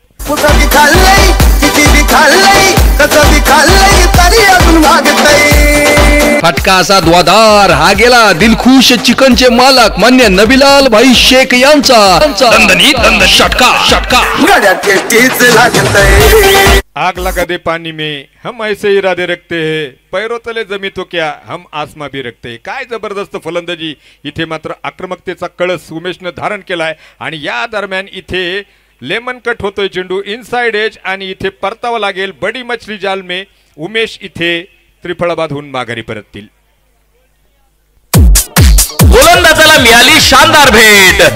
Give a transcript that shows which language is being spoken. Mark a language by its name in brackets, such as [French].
[Marathi] कुठं बी खाल्लंय, किती बी खाल्लंय, कसं बी खाल्लंय, तरी अजून मागतय. फटका असा द्वादार. हा गेला दिलखुश चिकनचे मालक मान्य नबीलाल भाई शेख यांचा दणदणीत षटकार. गड्यात टेस्टीच लागतय. [Hindi] आग लगा दे पानी में हम ऐसे इरादे रखते हैं, पैरों तले जमी तो क्या हम आसमा भी रखते हैं. [Marathi] काय जबरदस्त फलंदाजी. इथे मात्र आक्रमकतेचा कळस उमेशनं धारण केलाय आणि या दरम्यान इथे लेमन कट होतोय चेंडू इनसाइड एज आणि इथे परतावा लागेल. [Hindi] बडी मछली जाल में [Marathi] उमेश इथे त्रिफळाबाद होऊन माघारी परततील. गोलंदाजाला मिळाली शानदार भेट.